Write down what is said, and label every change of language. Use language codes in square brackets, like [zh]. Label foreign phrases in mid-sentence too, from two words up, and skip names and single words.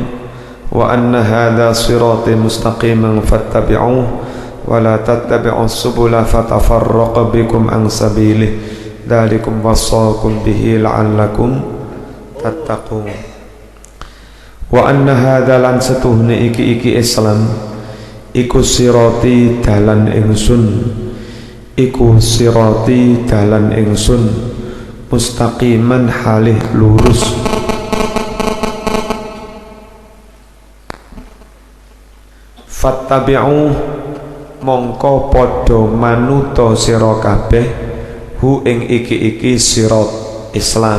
[ar] وأن هذا صراطي مستقيما فاتبعوه ولا تتبعوا السبل فتفرق بكم عن سبيله ذلكم وصاكم به لعلكم تتقون. وأن هذا [jv] lan setuhne iki Islam iku sirati dalan ingsun, iku sirati dalan ingsun mustaqiman halih lurus. Fattabi'u mongko padha manuta sira kabeh hu ing iki sirat Islam.